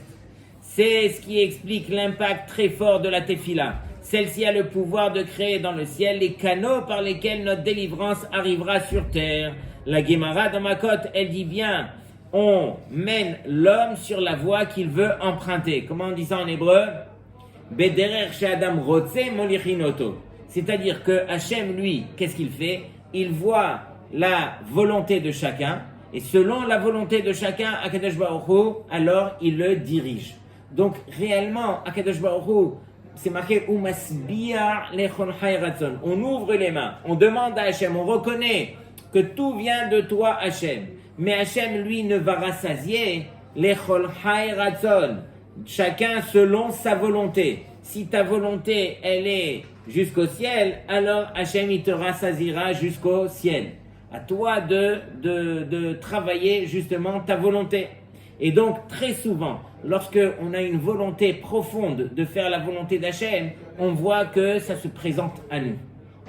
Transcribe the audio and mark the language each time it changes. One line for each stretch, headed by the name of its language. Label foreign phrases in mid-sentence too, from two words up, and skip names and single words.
French: C'est ce qui explique l'impact très fort de la tefila. Celle-ci a le pouvoir de créer dans le ciel les canaux par lesquels notre délivrance arrivera sur terre. La Gemara dans Makot, elle dit bien, on mène l'homme sur la voie qu'il veut emprunter. Comment on dit ça en hébreu?
Hebrew: בדרך שאדם רוצה מוליכין אותו.
French: C'est-à-dire que Hachem, lui, qu'est-ce qu'il fait? Il voit la volonté de chacun, et selon la volonté de chacun,
Hebrew: הקדוש ברוך הוא,
French: alors il le dirige. Donc réellement,
Hebrew: הקדוש ברוך הוא,
French: c'est marqué on ouvre les mains, on demande à Hachem, on reconnaît que tout vient de toi Hachem, mais Hachem lui ne va rassasier
Hebrew: לכל חי רצון,
French: chacun selon sa volonté. Si ta volonté elle est jusqu'au ciel, alors Hachem il te rassasiera jusqu'au ciel. À toi de travailler justement ta volonté. Et donc très souvent, lorsque on a une volonté profonde de faire la volonté d'Hachem, on voit que ça se présente à nous.